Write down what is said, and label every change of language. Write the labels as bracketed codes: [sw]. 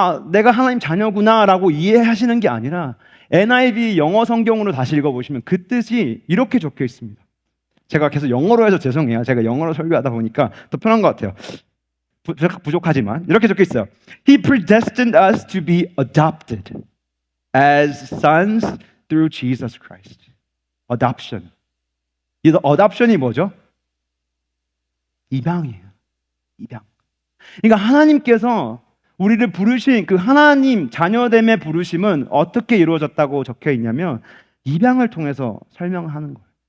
[ko] 내가 하나님 자녀구나라고 이해하시는 게 아니라 NIV 영어 성경으로 다시 읽어보시면 그 뜻이 이렇게 적혀 있습니다. 제가 계속 영어로 해서 죄송해요. 제가 영어로 설교하다 보니까 더 편한 것 같아요. 부족하지만 이렇게 적혀 있어요. [en] He predestined us to be adopted as sons through Jesus Christ. Adoption. [ko] 이 adoption이 뭐죠? 입양이에요. 입양. 그러니까 하나님께서 우리를 부르신 그 하나님 자녀됨의 부르심은 어떻게 이루어졌다고 적혀 있냐면 입양을 통해서 설명하는 거예요.